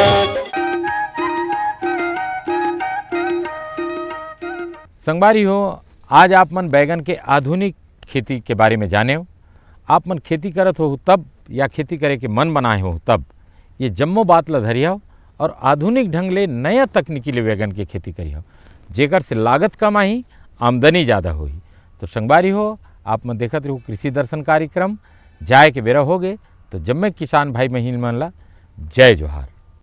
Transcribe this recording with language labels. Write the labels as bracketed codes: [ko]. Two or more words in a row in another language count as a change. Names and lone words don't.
[hne] संगवारी हो, आज आप मन बैगन के आधुनिक खेती के बारे में जाने हो। आप मन खेती करत हो तब या खेती करे के मन बनाए हो तब ये जम्मो बात ला धरिया और आधुनिक ढंग ले नया तकनीकी ले बैगन के खेती करिया, जेकर से लागत कम आही आमदनी ज़्यादा होही। तो संगवारी हो, आप मन देखत रहो कृषि दर्शन कार्यक्रम। जाए के बेरा हो गए तो जम्मे किसान भाई बहिन मन ला जय जोहार।